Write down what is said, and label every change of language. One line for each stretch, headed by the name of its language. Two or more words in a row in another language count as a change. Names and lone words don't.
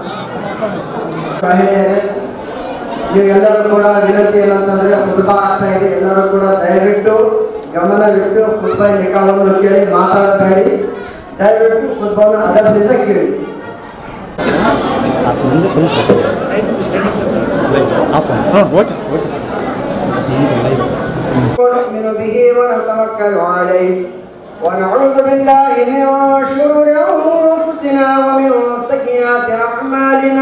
Kannada: ನೀವೆಲ್ಲರೂ ಕೂಡ ವಿನಂತಿ ಏನಂತಂದ್ರೆ ಖುತ್ಬಾ ಆಗ್ತಾ ಇದೆ, ಎಲ್ಲರೂ ಕೂಡ ದಯವಿಟ್ಟು ಗಮನವಿಟ್ಟು ಖುತ್ಬಾ ನಿಕಾವನ್ನು ಕೇಳಿ ಮಾತಾಡಬೇಡಿ, ದಯವಿಟ್ಟು ಖುತ್ಬಾವನ್ನು ಅದರದಿಂದ ಕೇಳಿ.
Arabic: نؤمن به ونتوكل عليه ونعوذ بالله من شرور أنفسنا ومن سيئات أعمالنا.